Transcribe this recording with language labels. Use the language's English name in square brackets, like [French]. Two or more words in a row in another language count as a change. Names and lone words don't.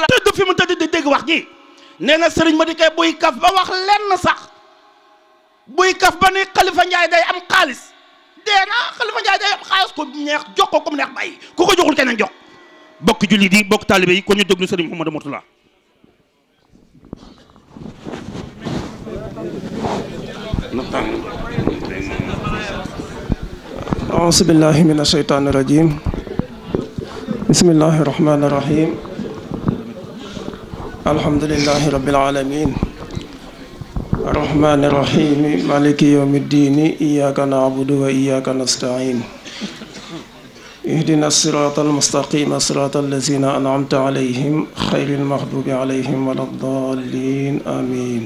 [Wolof] tëdd fi mu tëdd di dégg wax ji nee na sëriñ Madické buy kaf ba wax lenn sax buy kaf ba ni Khalifa Ndiaye day am xaalis dee na Khalifa Ndiaye day am xaalis ko neex jox ko comme neex bàyyi ku ko joxul keneen jox bokk jullit yi bokk taalibe yi ko ñu déglu sëriñ Mouhamadou Mourtala [Arabic] أعوذ بالله من الشيطان الرجيم بسم الله الرحمن الرحيم الحمد لله رب العالمين الرحمن الرحيم مالك يوم الدين إياك نعبد وإياك نستعين اهدنا الصراط المستقيم صراط الذين أنعمت عليهم خير المغضوب عليهم ولا الضالين آمين.